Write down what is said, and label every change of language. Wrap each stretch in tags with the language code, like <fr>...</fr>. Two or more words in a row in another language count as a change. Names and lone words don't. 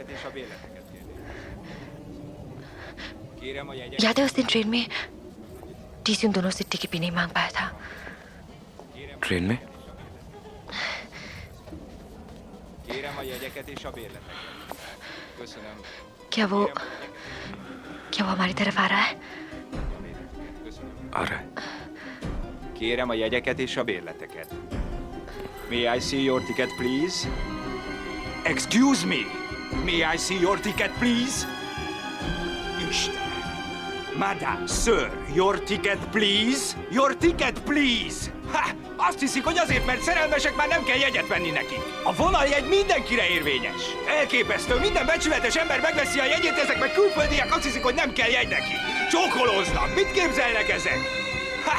<hi>याद है उस दिन ट्रेन में टीसी उन दोनों से टिकट भी नहीं मांग पाया था। ट्रेन में? क्या वो हमारी तरफ आ रहा है? आ रहा है।</hi> <hu>Kérem a jegyeket és a bérleteket.</hu> <en>May I see your ticket, please? Excuse me! May I see your ticket, please?</en> <hu>Isten!</hu> <en>Madame, sir, your ticket, please? Your ticket, please! Ha!</en> <hu>Azt hiszik, hogy azért, mert szerelmesek, már nem kell jegyet venni nekik. A vonaljegy mindenkire érvényes. Elképesztő, minden becsületes ember megveszi a jegyét, ezek meg külföldiek azt hiszik, hogy nem kell jegy neki. Csókolóznak, mit képzelnek ezek? Ha!</hu>